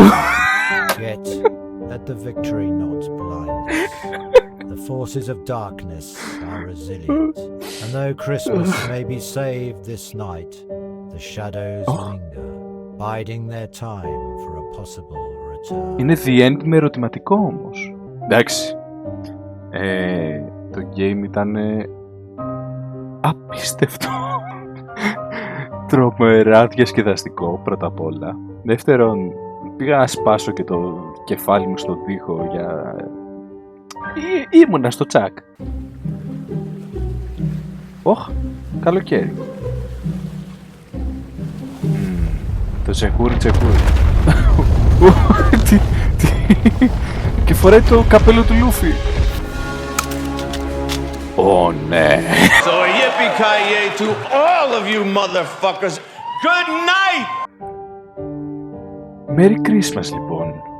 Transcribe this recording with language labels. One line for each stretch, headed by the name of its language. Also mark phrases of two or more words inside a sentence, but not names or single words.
English: Yet, let the victory not blind us. The forces of darkness are resilient, and though Christmas may be saved this night, the shadows linger, biding their time for a possible return.
Greek: Είναι
English: the end
Greek: με ερωτηματικό όμως. Εντάξει. Το game ήταν απίστευτο. Τρομερά διασκεδαστικό πρώτα απ' όλα. Δεύτερον, πήγα να σπάσω και το κεφάλι μου στον τοίχο για... Ήμουνα στο τσακ. Καλοκαίρι. Το τσεκούρι. Και φοράει το καπέλο του Λούφι. Ω ναι.
English: So yippee-ki-yay to all of you motherfuckers. Good night! Merry Christmas
Greek: λοιπόν.